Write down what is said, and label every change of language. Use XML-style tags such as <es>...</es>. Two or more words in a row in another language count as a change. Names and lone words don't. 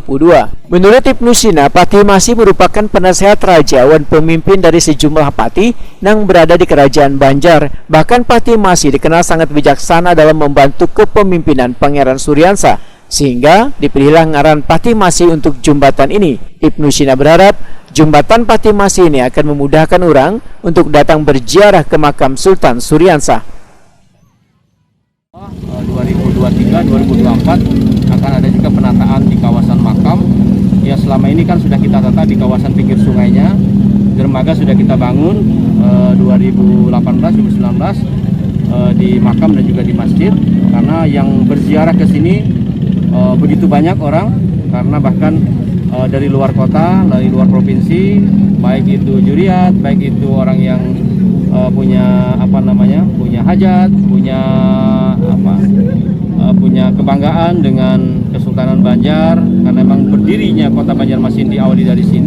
<id>Menurut Ibnu Sina, Patih Masih merupakan penasehat raja wan pemimpin dari sejumlah patih yang berada di Kerajaan Banjar. Bahkan Patih Masih dikenal sangat bijaksana dalam membantu kepemimpinan Pangeran Suryansa, sehingga dipilihlah ngaran Patih Masih untuk jembatan ini. Ibnu Sina berharap jembatan Patih Masih ini akan memudahkan orang untuk datang berziarah ke makam Sultan Suryansa. 2023-2024 akan ada juga penataan di kawasan makam. Ya, selama ini kan sudah kita tata di kawasan pinggir sungainya. Dermaga sudah kita bangun 2018-2019 di makam dan juga di masjid, karena yang berziarah ke sini begitu banyak orang, karena bahkan dari luar kota, dari luar provinsi, baik itu juriat, baik itu orang yang punya punya hajat, punya kebanggaan dengan Kesultanan Banjar, karena memang berdirinya Kota Banjarmasin diawali dari sini.</id>